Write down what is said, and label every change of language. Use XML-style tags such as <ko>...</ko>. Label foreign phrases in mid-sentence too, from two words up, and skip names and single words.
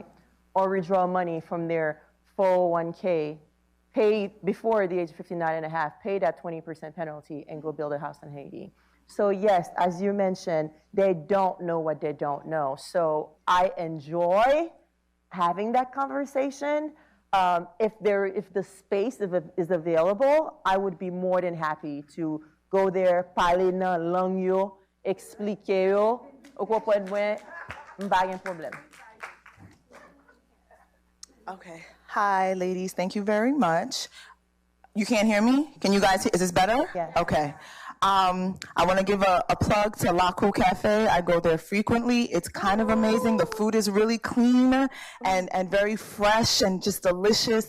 <en>Or withdraw money from their 401k, pay before the age of 59 and a half, pay that 20% penalty and go build a house in Haiti. So yes, as you mentioned, they don't know what they don't know. So I enjoy having that conversation If the space is available, I would be more than happy to go there,</en> <ht>parler nan lang yo, expliquer yo, ou kompren mwen, m'pa gen problem.</ht> <en>Okay. Hi, ladies. Thank you very much. You can't hear me? Can you guys hear? Is this better? Yes. Okay. I want to give a plug to Lakou Cafe. I go there frequently. It's kind of amazing. The food is really clean and very fresh and just delicious.</en>